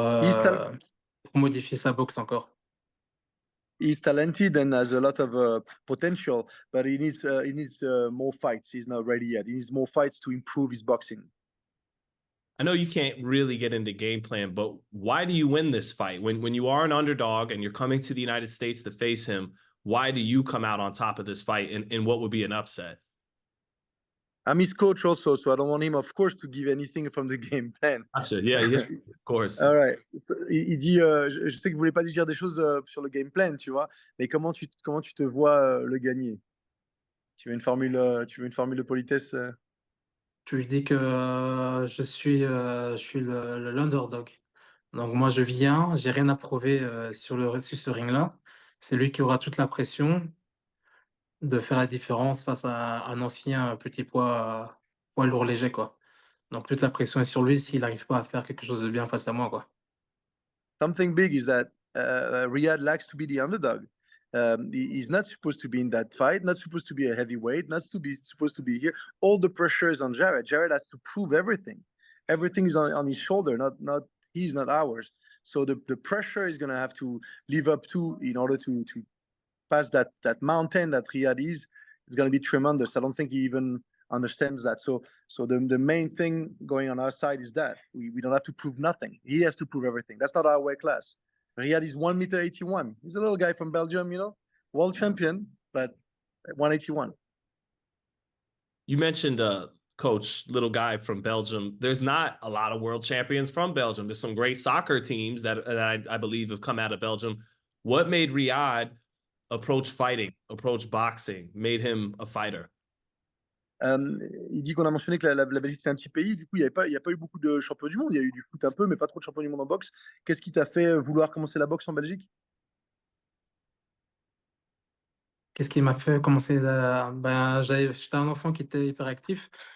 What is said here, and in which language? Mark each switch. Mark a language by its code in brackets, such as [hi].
[en] He's, tal- [fr] euh, pour modifier sa boxe encore. [en] he's talented and has a lot of potential, but he needs more fights. He's not ready yet. He needs more fights to improve his boxing. I know you can't really get into game plan, but why do you win this fight? When you are an underdog and you're coming to the United States to face him, why do you come out on top of this fight and what would be an upset? I'm his coach also, so I don't want him, of course, to give anything from the game plan. Gotcha. Yeah, of course. All right. [fr] Il dit, je sais que vous voulez pas dire des choses sur le game plan, tu vois, mais comment tu te vois le gagner? Tu veux une formule de politesse? Tu lui dis que je suis l'underdog. Donc moi, je viens, j'ai rien à prouver sur ce ring-là. C'est lui qui aura toute la pression de faire la différence face à un ancien poids lourd léger, quoi. Donc toute la pression est sur lui s'il n'arrive pas à faire quelque chose de bien face à moi, quoi. [en] Something big is that Riyad likes to be the underdog. He's not supposed to be in that fight, not supposed to be a heavyweight, not to be supposed to be here. All the pressure is on Jared. Jared has to prove everything. Everything is on his shoulder, not he's not ours. So the pressure is gonna have to live up to in order to pass that mountain that Riyad is. it's going to be tremendous. I don't think he even understands that. So the main thing going on our side is that we don't have to prove nothing. He has to prove everything. That's not our weight class. Ryad is 1 meter 81. He's a little guy from Belgium, you know, world champion, but 181. You mentioned coach, little guy from Belgium. There's not a lot of world champions from Belgium. There's some great soccer teams that I believe have come out of Belgium. What made Ryad approach fighting, approach boxing, made him a fighter? [fr] Il dit qu'on a mentionné que la Belgique c'est un petit pays, du coup il n'y a pas eu beaucoup de champions du monde, il y a eu du foot un peu, mais pas trop de champions du monde en boxe. Qu'est-ce qui t'a fait vouloir commencer la boxe en Belgique? Qu'est-ce qui m'a fait commencer j'étais un enfant qui était hyperactif.